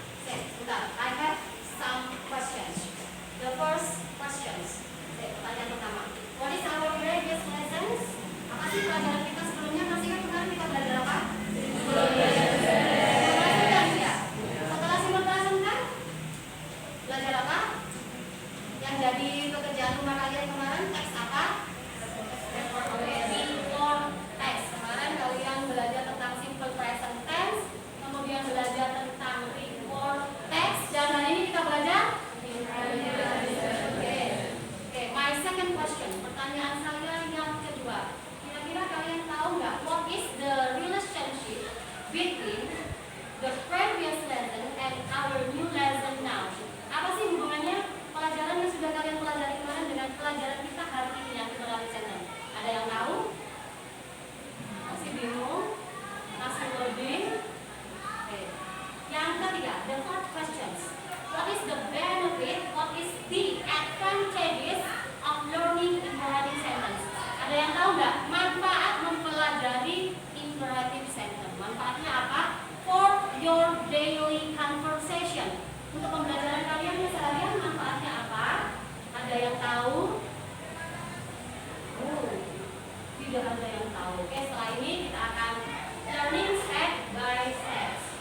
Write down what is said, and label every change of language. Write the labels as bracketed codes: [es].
[id] Sebentar, [en] I have some questions. The first questions. [id] Pertanyaan pertama. [en] What is our previous lessons? [id] Apa sih pelajaran kita sebelumnya? Masih kan kemarin kita belajar apa? Simultaneous, ya. Setelah simultaneous kan? Belajar apa? Yang jadi pekerjaan rumah kalian kemarin teks apa? [en] Before text. [id] Kemarin kalian belajar tentang simple present tense, kemudian belajar tentang report text, dan hari ini kita belajar. [en] Oke, my second question. [id] Pertanyaan saya yang kedua. Kira-kira kalian tahu nggak [en] what is the relationship between the previous lesson and our new lesson now? [id] Apa sih hubungannya pelajaran yang sudah kalian pelajari kemarin dengan pelajaran kita hari ini yang imperative sentence? Ada yang tahu? Masih bingung? Masih loading? Oke. Yang ketiga, [en] the fourth questions. What is the benefit? What is the advantages of learning imperative sentence? [id] Ada yang tahu nggak manfaat mempelajari imperative sentence? Manfaatnya apa? [en] For your daily conversation. [id] Untuk pembelajaran kalian yang seharian manfaatnya apa? Ada yang tahu? Tidak ada yang tahu. Oke, setelah ini kita akan [en] learning step by step.